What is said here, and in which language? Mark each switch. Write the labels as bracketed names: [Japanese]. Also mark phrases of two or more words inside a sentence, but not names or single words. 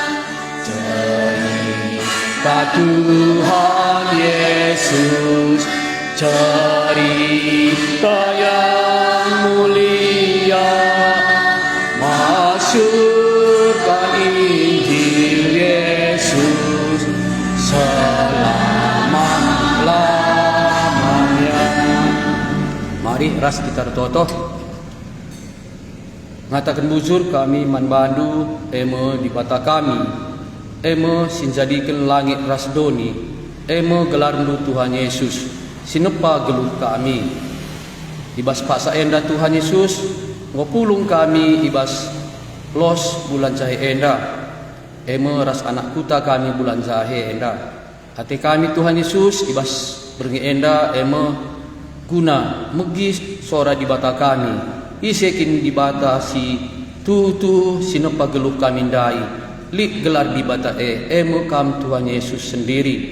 [Indonesian] cerita Tuhan Yesus, cerita yang mulia, masukkan Injil Yesus selama-lamanya. [Batak Karo] Mari ras kita toto ngatakan bujur kami man bandu eme di bata kami, eme sinjadikan langit ras doni, eme gelarndu Tuhan Yesus sinepa geluh kami ibas paksa enda Tuhan Yesus ngopulung kami ibas los bulan jahe enda, eme ras anak kuta kami bulan jahe enda, hati kami Tuhan Yesus ibas berngi enda eme guna megis sora di bata kami, isekin di bata si tu sinepa geluh kami dai, lik gelar di bata eme kam Tuhan Yesus sendiri.